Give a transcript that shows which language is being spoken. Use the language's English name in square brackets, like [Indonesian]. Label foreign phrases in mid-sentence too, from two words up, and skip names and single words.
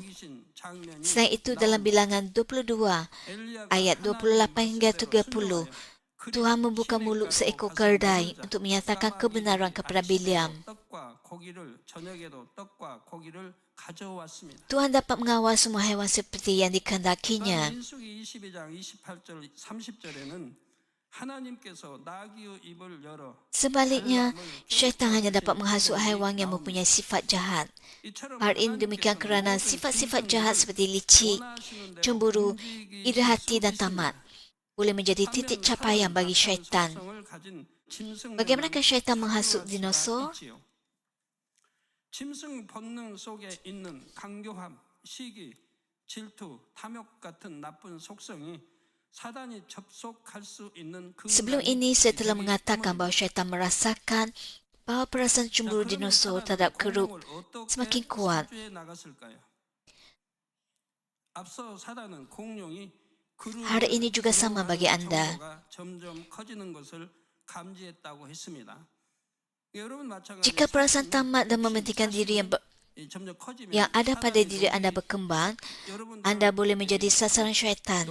[Malay] Selain itu, dalam bilangan 22 ayat 28 hingga 30, Tuhan membuka mulut seekor keldai untuk menyatakan kebenaran kepada Biliam. Tuhan dapat mengawal semua haiwan seperti yang dikehendakinya. [Korean] 하나님께서 나귀의 입을 열어 [Malay] Sebaliknya, syaitan hanya dapat menghasut haiwan yang mempunyai sifat jahat. Hal ini demikian kerana sifat-sifat jahat seperti licik, cemburu, iri hati dan tamat boleh menjadi titik capaian bagi syaitan. Bagaimanakah syaitan menghasut dinosaur? [Korean] 짐승 본능 속에 있는 강교함, 시기, 질투, 탐욕 같은 나쁜 속성이 사단이 접속할 수 있는 [Malay] Sebelum ini, saya telah mengatakan bahawa syaitan merasakan bahawa perasaan cemburu dinosaur terhadap keruk semakin kuat. Hari ini juga sama bagi anda. Jika perasaan tamat dan mementingkan diri yang ada pada diri anda berkembang, anda boleh menjadi sasaran syaitan.